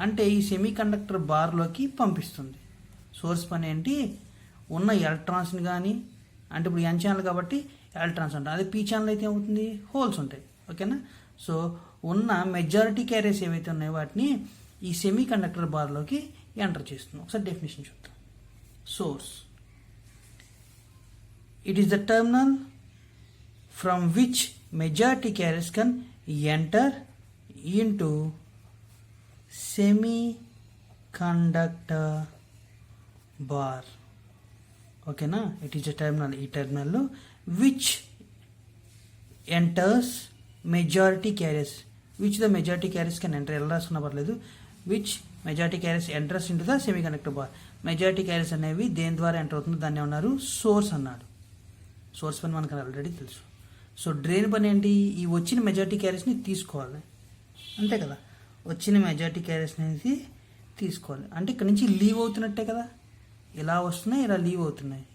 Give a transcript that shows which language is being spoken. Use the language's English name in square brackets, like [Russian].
[Telugu] అంటే ఈ semi conductor బార్లోకి పంపిస్తుంది. సోర్స్ పని ఏంటి, ఉన్న ఎలక్ట్రాన్స్ని కానీ, అంటే ఇప్పుడు ఎన్ ఛానల్ కాబట్టి ఎలక్ట్రాన్స్ ఉంటాయి. అదే పీ ఛానల్ అయితే ఏమవుతుంది, హోల్స్ ఉంటాయి. ఓకేనా, సో ఉన్న మెజారిటీ క్యారియర్స్ ఏవైతే ఉన్నాయో వాటిని ఈ సెమీ కండక్టర్ బార్లోకి ఎంటర్ చేస్తుంది. ఒకసారి డెఫినేషన్ చూద్దాం. [English] Source, it is the terminal from which majority carriers can enter into semiconductor bar. ఓకేనా, it is a terminal. ఈ terminal which enters majority carriers, which the majority carriers can enter. [Telugu] ఎలా రాసుకున్నా పర్లేదు. [English] which majority carriers enters into the semiconductor bar. [Telugu] Majority carriers అనేవి దేని ద్వారా enter అవుతుందో దాన్ని ఏమన్నారు, సోర్స్ అన్నాడు. సోర్స్ పని మనకు ఆల్రెడీ తెలుసు. సో డ్రైన్ పని ఏంటి, ఈ వచ్చిన మెజారిటీ క్యారియర్స్ని తీసుకోవాలి. అంతే కదా, వచ్చిన మెజారిటీ క్యారియర్స్ అనేది తీసుకోవాలి. అంటే ఇక్కడ నుంచి లీవ్ అవుతున్నట్టే కదా, ఇలా వస్తున్నాయి, ఇలా లీవ్ అవుతున్నాయి.